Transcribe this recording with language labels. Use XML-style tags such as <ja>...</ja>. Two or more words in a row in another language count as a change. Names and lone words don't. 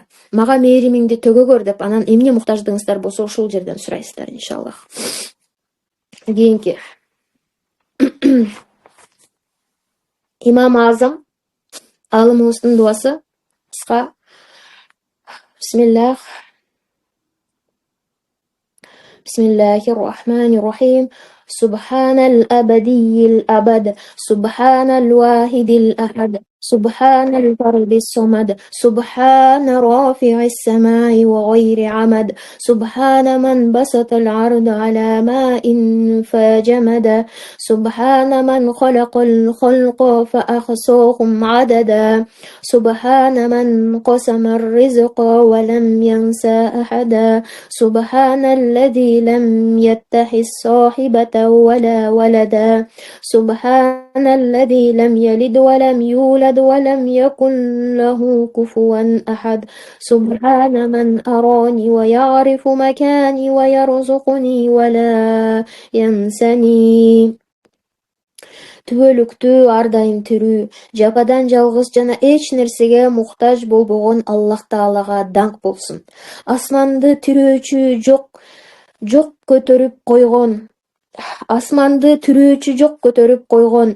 <ky>Мага мээримиңди төгө көр деп, анан эмне муктаждыгыңыздар болсо ошол жерден сурайсыздар иншаллах. Кийинки Имам Азам алымыбыздын дуасы кыска. Бисмиллах.</ky> <ar>Bismillahirrahmanirrahim. سبحان الأبدي الأبد. سبحان الواحد الأحد. سبحان الفرد الصمد. سبحان رافع السماء وغير عمد. سبحان من بسط الأرض على ماء فجمد. سبحان من خلق الخلق فأحصاهم عددا. سبحان من قسم الرزق ولم ينس أحدا. سبحان الذي لم يتخذ صاحبة ولا ولدا. سبحان الذي لم يلد ولم يولد ولم يكن له كفوا أحد. سبحان من أراني ويعرف مكاني ويرزقني ولا ينساني.</ar> <ky>Түбөлүктүү, ар дайым тирүү, жападан жалгыз жана эч нерсеге муктаж болбогон Аллах Таалага даңк болсун. Асманды тирөөчү жок көтөрүп койгон. Асманды тирөөчү жок көтөрүп койгон.</ky>